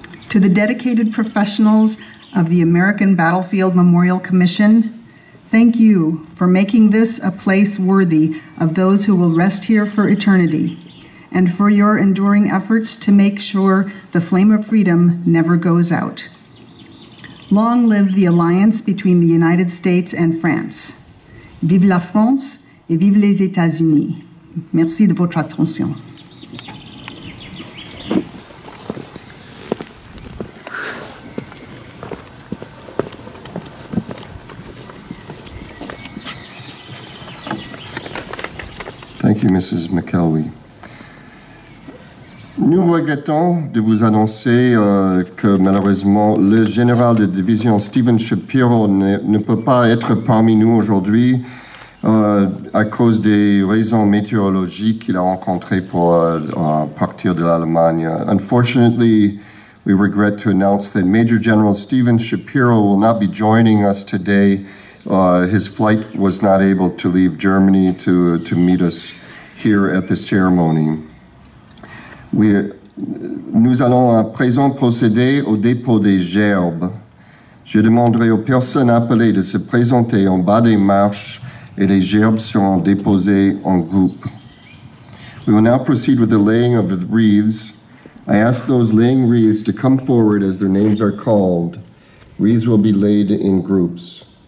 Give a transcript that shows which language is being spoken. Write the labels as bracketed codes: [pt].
[en] To the dedicated professionals of the American Battlefield Memorial Commission, thank you for making this a place worthy of those who will rest here for eternity, and for your enduring efforts to make sure the flame of freedom never goes out. Long live the alliance between the United States and France. [fr] Vive la France et vive les États-Unis. Merci de votre attention. [en] Thank you, Mrs. McKelvey. [fr] Nous regrettons de vous annoncer que malheureusement le général de division Stephen Shapiro ne peut pas être parmi nous aujourd'hui à cause des raisons météorologiques qu'il a rencontrées pour partir de l'Allemagne. [en] Unfortunately, we regret to announce that Major General Stephen Shapiro will not be joining us today. His flight was not able to leave Germany to meet us here at the ceremony. [fr] Nous allons à présent procéder au dépôt des gerbes. Je demanderai aux personnes appelées de se présenter en bas des marches et les gerbes seront déposées en groupe. [en] We will now proceed with the laying of the wreaths. I ask those laying wreaths to come forward as their names are called. Wreaths will be laid in groups.